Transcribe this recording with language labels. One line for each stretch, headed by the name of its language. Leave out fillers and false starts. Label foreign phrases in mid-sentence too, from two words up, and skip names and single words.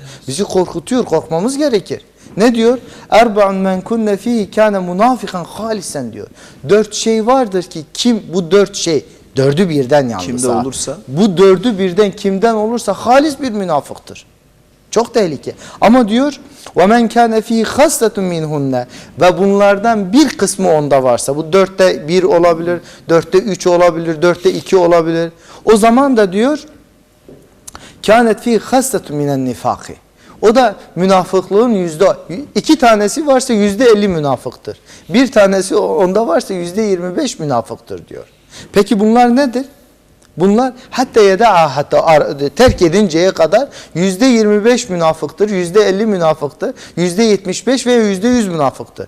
Turkish: Bizi korkutuyor, korkmamız gerekir. Ne diyor?
Arabic: أربع من كن فيه كان منافقا خالصا diyor.
Turkish: 4 şey vardır ki kim bu 4 şey, 4'ü birden yalnız. Kimde olursa? Bu 4'ü birden kimden olursa halis bir münafıktır. Çok tehlike. Ama diyor
Arabic: وَمَنْ كَانَ ف۪ي خَسْلَةٌ مِنْهُنَّ
Turkish: ve bunlardan bir kısmı onda varsa, bu 4'te 1 olabilir, 4'te 3 olabilir, 4'te 2 olabilir. O zaman da diyor
Arabic: كَانَتْ ف۪ي خَسْلَةٌ مِنَ النِّفَاقِ
Turkish: o da münafıklığın iki tanesi varsa %50 münafıktır. Bir tanesi onda varsa %25 münafıktır diyor. Peki bunlar nedir? Bunlar hatta terk edinceye kadar %25 münafıktır, %50 münafıktır, %75 veya %100 münafıktır.